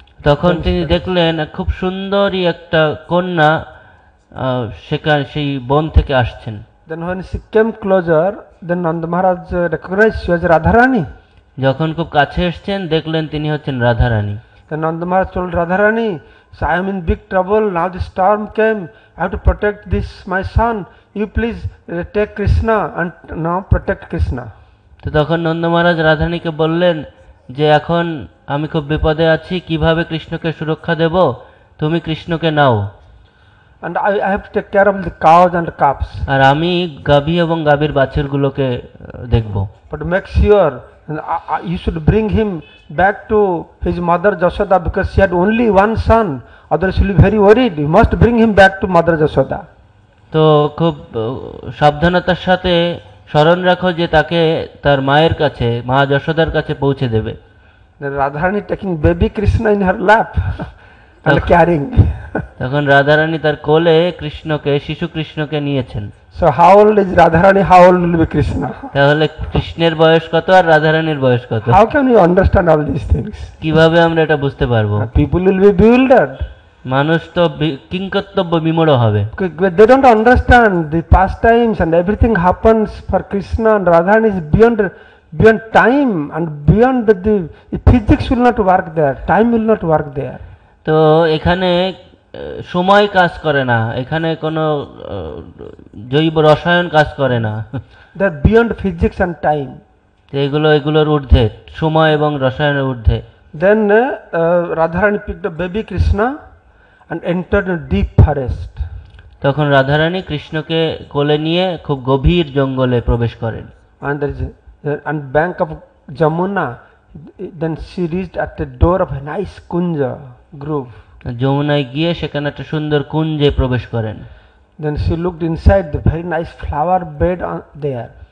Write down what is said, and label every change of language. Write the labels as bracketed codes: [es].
[bn] তখন তিনি দেখলেন খুব সুন্দরী একটা কন্যা সেখানে সেই বন থেকে আসছেন। [en] Then when she came closer, then Nanda Maharaj recognized she was Radharani. [bn] যখন খুব কাছে এসেছেন দেখলেন তিনি হচ্ছেন Radharani. [en] Then Nanda Maharaj told Radharani, so I am in big trouble, now the storm came, I have to protect this my son, you please take Krishna and now protect Krishna. [bn] তো তখন নন্দ মহারাজ রাধারানীকে বললেন যে এখন আমি খুব বিপদে আছি, কিভাবে কৃষ্ণকে সুরক্ষা দেব, তুমি কৃষ্ণকে নাও। [en] And I have to take care of the cows and calves. [bn] আর আমি গাভী এবং গাভীর বাছুরগুলোকে দেখব। [en] But make sure you should bring him back to his mother Jashoda, because she had only one son, otherwise she will be very worried. You must bring him back to mother Jashoda. [bn] তো খুব সাবধানতার সাথে স্মরণ রাখো যে তাকে তার মায়ের কাছে, মা যশোদার কাছে পৌঁছে দেবে। [en] Then Radharani taking baby Krishna in her lap and carrying. [bn] তখন রাধারানী তার কোলে কৃষ্ণকে, শিশু কৃষ্ণকে নিয়েছেন। [en] So how old is Radharani? How old will be Krishna? [bn] তাহলে কৃষ্ণের বয়স কত আর রাধারানীর বয়স কত? [en] How can we understand all these things? [bn] কিভাবে আমরা এটা বুঝতে পারবো? [en] People will be bewildered. [bn] মানুষ তো কিংকর্তব্য বিমূঢ় হবে। [en] They don't understand the pastimes and everything happens for Krishna and Radharani is beyond time and beyond the physics will not work there. Time will not work there. [bn] তো এখানে সময় কাজ করে না, এখানে কোনো জৈব রসায়ন কাজ করে না। [en] They're beyond physics and time. [bn] তো এগুলোর ঊর্ধ্বে, সময় এবং রসায়নের ঊর্ধ্বে। [en] Then Radharani picked up baby Krishna and entered a deep forest. [bn] তখন রাধারানী কৃষ্ণকে কোলে নিয়ে খুব গভীর জঙ্গলে প্রবেশ করেন। [en] And there is on bank of Jamuna. Then she reached at the door of a nice kunja grove. [bn] যমুনায় গিয়ে সেখানে একটা সুন্দর কুঞ্জে প্রবেশ করেন। [en] Then she looked inside the very nice flower bed there.